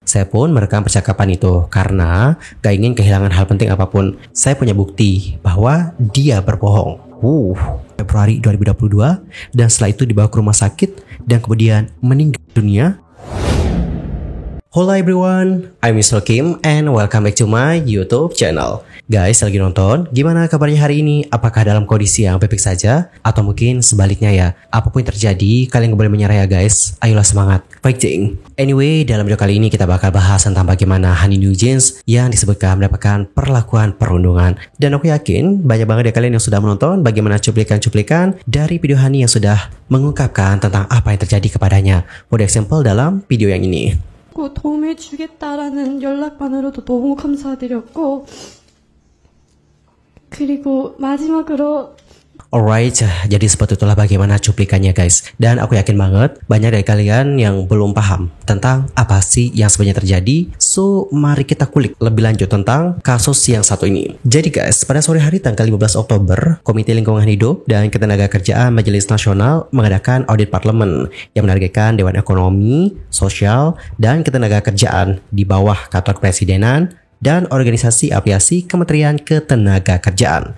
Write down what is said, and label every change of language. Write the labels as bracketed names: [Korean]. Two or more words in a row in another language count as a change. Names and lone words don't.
[Indonesian] Saya pun merekam percakapan itu karena gak ingin kehilangan hal penting apapun. Saya punya bukti bahwa dia berbohong. Februari 2022, dan setelah itu dibawa ke rumah sakit dan kemudian meninggal dunia. [English] Hello everyone, I'm Mr. Kim and welcome back to my YouTube channel. Guys, [Indonesian] lagi nonton, gimana kabarnya hari ini? Apakah dalam kondisi yang baik-baik saja? Atau mungkin sebaliknya ya? Apapun yang terjadi, kalian gak boleh menyerah ya guys. Ayolah semangat, fighting! Anyway, dalam video kali ini kita bakal bahas tentang bagaimana Honey New Jeans yang disebutkan mendapatkan perlakuan perundungan. Dan aku yakin banyak banget dari kalian yang sudah menonton bagaimana cuplikan-cuplikan dari video Honey yang sudah mengungkapkan tentang apa yang terjadi kepadanya. [English] For example [Indonesian] dalam video yang ini. [Korean] 도움을 주겠다라는 연락만으로도 너무 감사드렸고 그리고 마지막으로 [Indonesian] Alright, jadi seperti itulah bagaimana cuplikannya guys. Dan aku yakin banget banyak dari kalian yang belum paham tentang apa sih yang sebenarnya terjadi. So, mari kita kulik lebih lanjut tentang kasus yang satu ini. Jadi guys, pada sore hari tanggal 15 Oktober, Komite Lingkungan Hidup dan Ketenagakerjaan Majelis Nasional mengadakan audit parlemen yang menargetkan Dewan Ekonomi, Sosial, dan Ketenagakerjaan di bawah Kantor Kepresidenan dan organisasi afiliasi Kementerian Ketenagakerjaan.